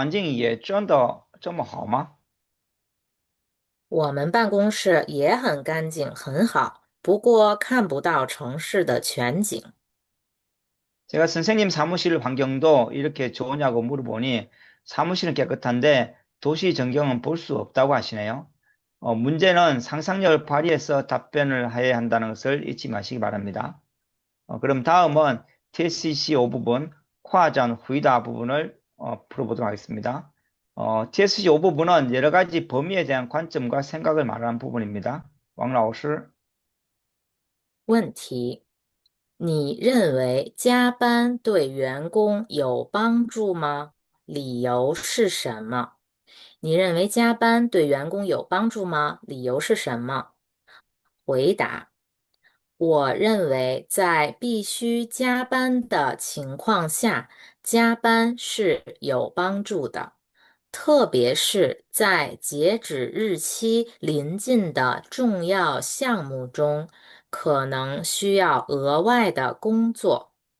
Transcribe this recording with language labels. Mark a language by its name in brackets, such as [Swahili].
[Chinese] 老师，你的办公室环境也真的这么好吗？我们办公室也很干净，很好，不过看不到城市的全景。 [Korean] 제가 선생님 사무실 환경도 이렇게 좋으냐고 물어보니 사무실은 깨끗한데 도시 전경은 볼 수 없다고 하시네요. 문제는 상상력을 발휘해서 답변을 해야 한다는 것을 잊지 마시기 바랍니다. 그럼 다음은 TSC 5부분, 과전 후이다 부분을 풀어보도록 하겠습니다. TSC 5부분은 여러 가지 범위에 대한 관점과 생각을 말하는 부분입니다. [Chinese] 왕老师问题：你认为加班对员工有帮助吗？理由是什么？你认为加班对员工有帮助吗？理由是什么？回答：我认为在必须加班的情况下，加班是有帮助的，特别是在截止日期临近的重要项目中，可能需要额外的工作。